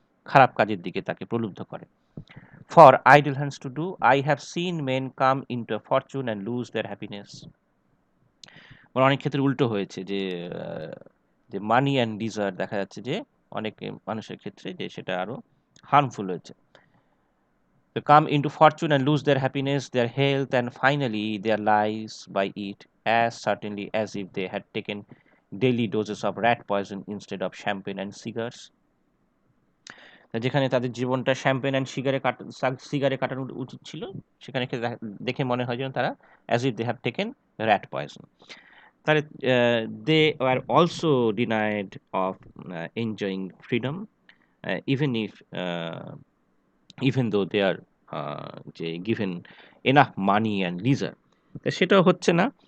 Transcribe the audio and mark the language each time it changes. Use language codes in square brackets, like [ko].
[bn] খারাপ কাজের দিকে তাকে প্রলুব্ধ করে। [en] For idle hands to do, I have seen men come into a fortune and lose their happiness. [bn] অনেক ক্ষেত্রে উল্টো হয়েছে যে যে মানি অ্যান্ড ডিজায়ার দেখা যাচ্ছে যে অনেক মানুষের ক্ষেত্রে যে সেটা আরো হার্মফুল হয়েছে। [en] They come into fortune and lose their happiness, their health, and finally their lives by it, as certainly as if they had taken daily doses of rat poison instead of champagne and cigars. [bn] যেখানে তাদের জীবনটা champagne and সিগারে কাটানো উচিত ছিল, সেখানে দেখে মনে হয় যেন তারা [en] As if they have taken rat poison. তাহলে they are also denied of enjoying freedom, even if even though they are যে given enough money and leisure, [bn] সেটাও হচ্ছে না।